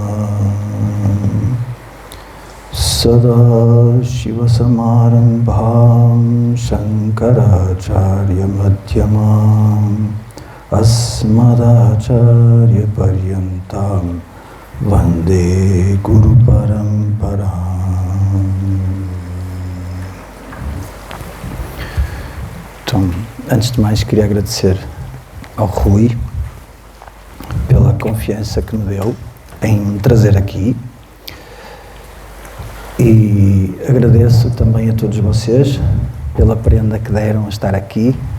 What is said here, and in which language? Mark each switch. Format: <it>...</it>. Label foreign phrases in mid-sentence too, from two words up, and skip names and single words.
<sa>सदा शिव समारम्भां शङ्कराचार्य मध्यमाम् अस्मदाचार्य पर्यन्तां वन्दे गुरु परम्पराम्.</sa> <pt>Então, antes de mais, queria agradecer ao Rui pela confiança que me deu em me trazer aqui. E agradeço também a todos vocês pela prenda que deram a estar aqui.</pt>